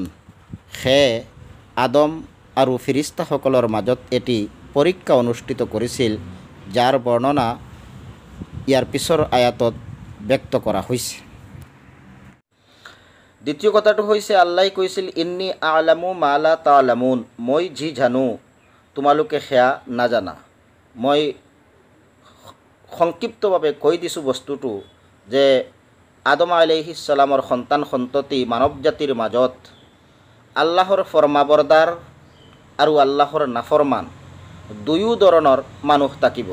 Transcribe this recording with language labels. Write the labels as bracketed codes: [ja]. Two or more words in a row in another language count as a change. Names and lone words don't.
[as] সেয়ে আদম আৰু ফিৰিস্তাসকলৰ মাজত এটি পৰীক্ষা অনুষ্ঠিত কৰিছিল, যাৰ বৰ্ণনা ইয়াৰ পিছৰ আয়াতত ব্যক্ত কৰা হৈছে। দ্বিতীয় কথাটো হৈছে আল্লাহে কৈছিল, [ar] إني أعلم ما لا تعلمون, [as] মই যি জানো তোমালোকে সেয়া নাজানা। মই সংক্ষিপ্তভাৱে কৈ দিছোঁ বস্তুটো যে আদম [ar] عليه السلام [as] সন্তান সন্ততি মানৱ জাতিৰ মাজত আল্লাহৰ ফৰমাবৰদাৰ আৰু আল্লাহৰ নাফৰমান দুয়ো ধৰণৰ মানুহ থাকিব।